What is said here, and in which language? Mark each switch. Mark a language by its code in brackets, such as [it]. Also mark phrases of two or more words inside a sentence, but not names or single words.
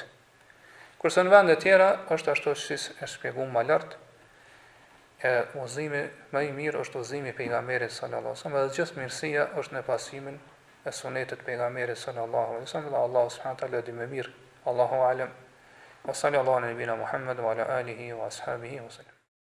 [sq] Kurse në vende tjera është ashtu siç e shpjeguam më lart, e udhëzimi më i mirë është udhëzimi i pejgamberit [ar] صلى الله عليه وسلم, [sq] dhe gjithë mirësia është në pasimin e sunetit pejgamberit [ar] صلى الله عليه وسلم, [sq] dhe Allahu [ar] سبحانه وتعالى [sq] di më mirë. [ar] الله أعلم. وصلى الله على نبينا محمد وعلى آله وأصحابه وسلم.